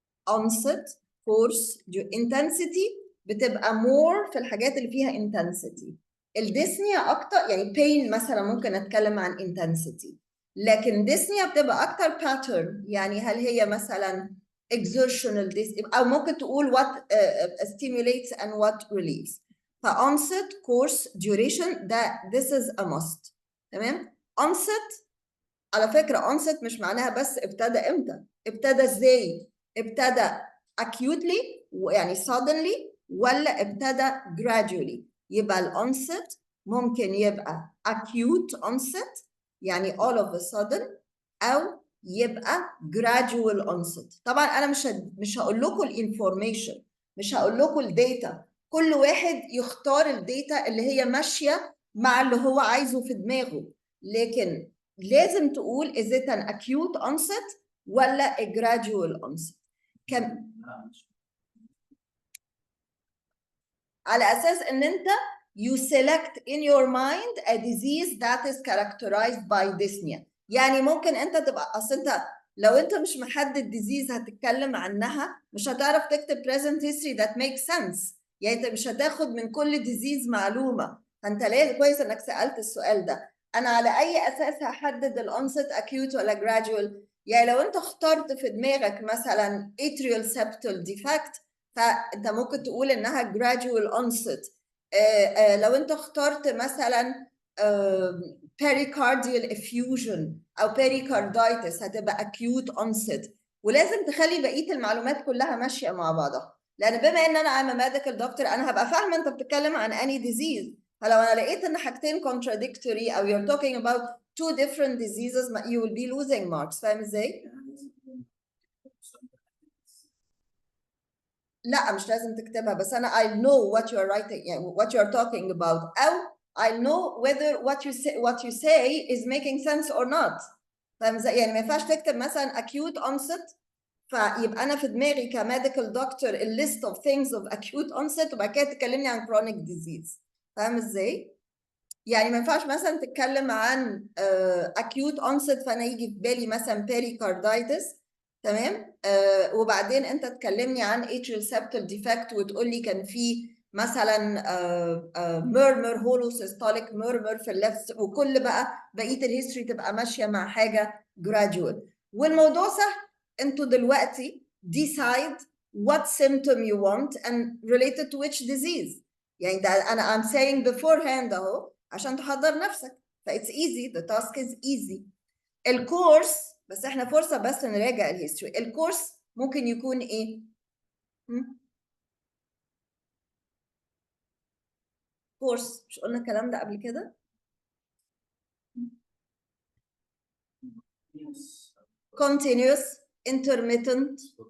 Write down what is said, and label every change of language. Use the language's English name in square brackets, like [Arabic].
[Arabic] onset, course, intensity بتبقى more في الحاجات اللي فيها intensity. الديسنيا اكتر، يعني pain مثلا ممكن اتكلم عن intensity، لكن ديسنيا بتبقى اكتر pattern، يعني هل هي مثلا exertional او ممكن تقول [English] what stimulates and what relieves. onset, course, duration [Arabic] ده [English] this is a must. [Arabic] تمام. onset على فكرة onset مش معناها بس ابتدى امتى، ابتدى ازاي، ابتدى acutely يعني suddenly ولا ابتدى gradually. يبقى الonset ممكن يبقى acute onset يعني all of a sudden، او يبقى gradual onset. طبعا انا مش هقول لكم الانفورميشن، مش هقول لكم الداتا، كل واحد يختار الداتا اللي هي ماشيه مع اللي هو عايزه في دماغه، لكن لازم تقول [English] is it an acute onset [Arabic] ولا [English] a gradual onset. [Arabic] كم على اساس ان انت [English] you select in your mind a disease that is characterized by dyspnea. [Arabic] يعني ممكن انت تبقى اصل انت لو انت مش محدد disease هتتكلم عنها مش هتعرف تكتب [English] present history that makes sense. [Arabic] يعني انت مش هتاخد من كل disease معلومه، فانت لازم كويس انك سالت السؤال ده. انا على اي اساس هحدد الانست acute ولا gradual؟ يعني لو انت اخترت في دماغك مثلا atrial septal defect فانت ممكن تقول انها gradual onset. لو انت اخترت مثلا pericardial effusion او pericarditis هتبقى acute onset. ولازم تخلي بقيه المعلومات كلها ماشيه مع بعضها، لان بما ان انا [English] I'm a medical doctor [Arabic] انا هبقى فاهمه انت بتتكلم عن any disease. فلو انا لقيت ان حاجتين [English] contradictory [Arabic] او [English] you're talking about two different diseases you will be losing marks. [Arabic] فاهم ازاي؟ لا مش لازم تكتبها، بس انا [English] I know what you're writing [Arabic] يعني [English] what you're talking about، [Arabic] او [English] I know whether what you say is making sense or not. [Arabic] فاهم ازاي؟ يعني ما ينفعش تكتب مثلا acute onset فيبقى انا في دماغي كميديكال دكتور [English] list of things of acute onset [Arabic] وبعد كده تكلمني عن chronic disease. فاهم ازاي؟ يعني ما ينفعش مثلا تتكلم عن acute onset فانا يجي في بالي مثلا pericarditis، تمام، وبعدين انت تكلمني عن atrial septal defect وتقول لي كان في مثلا murmur holosystolic murmur في اللفت، وكل بقيه الهيستوري تبقى ماشيه مع حاجه gradual. والموضوع سهل، انتوا دلوقتي [English] decide what symptom you want and related to which disease. [Arabic] يعني ده انا [English] I'm saying beforehand [Arabic] اهو عشان تحضر نفسك. [English] فايتس easy, the task is easy. [Arabic] الكورس بس احنا فرصه بس نراجع الهيستوري. الكورس ممكن يكون ايه؟ كورس مش قلنا الكلام ده قبل كده؟ continuous, intermittent.